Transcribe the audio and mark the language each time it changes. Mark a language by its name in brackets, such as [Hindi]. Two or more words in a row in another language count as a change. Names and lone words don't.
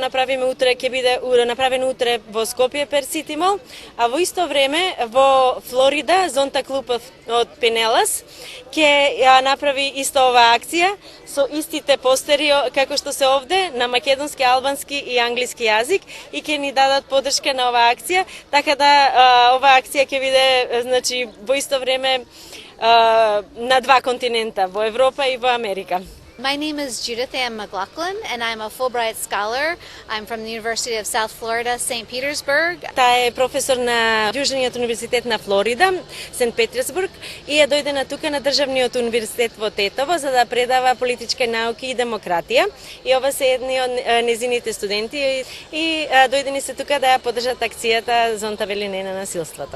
[Macedonian] направиме утре, ќе биде направено утре во Скопје Персити Мол, а во исто време во Флорида Зонта клуб од Пенелас ќе ја направи исто оваа акција со истите постери како што се овде на македонски, албански и англиски јазик и ќе ни дадат поддршка на оваа акција, така да оваа акција ќе биде значи во исто време на два континента, во Европа и во Америка. [English] My name is Judith Ann McLaughlin, and I'm a Fulbright Scholar. I'm from the University of South Florida, St. Petersburg. [Macedonian] Таа е професор на Јужниот универзитет на Флорида, Сент Петерсбург, и е дојдена тука на Државниот универзитет во Тетово за да предава политички науки и демократија. И ова се едни од незините студенти и дојдени се тука да ја поддржат акцијата Зонта вели не на насилството.